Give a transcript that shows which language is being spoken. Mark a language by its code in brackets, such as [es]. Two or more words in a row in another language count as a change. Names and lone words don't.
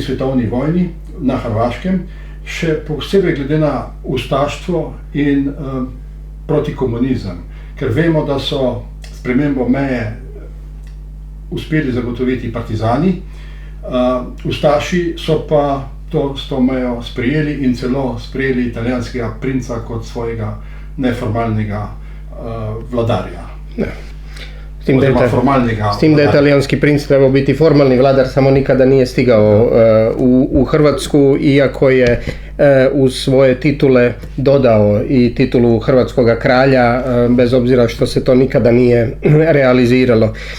[sl] svetovni vojni na Hrvaškem, še posebej glede na ustaštvo in protikomunizem, ker vemo, da so spremembo meje uspeli zagotoviti partizani, ustaši so pa s to mejo sprejeli in celo sprejeli italijanskega princa kot svojega neformalnega vladarja. [hr] Ne. S tim da je italijanski princ trebao biti formalni vladar, samo nikada nije stigao u Hrvatsku, iako je uz svoje titule dodao i titulu hrvatskoga kralja, bez obzira što se to nikada nije realiziralo.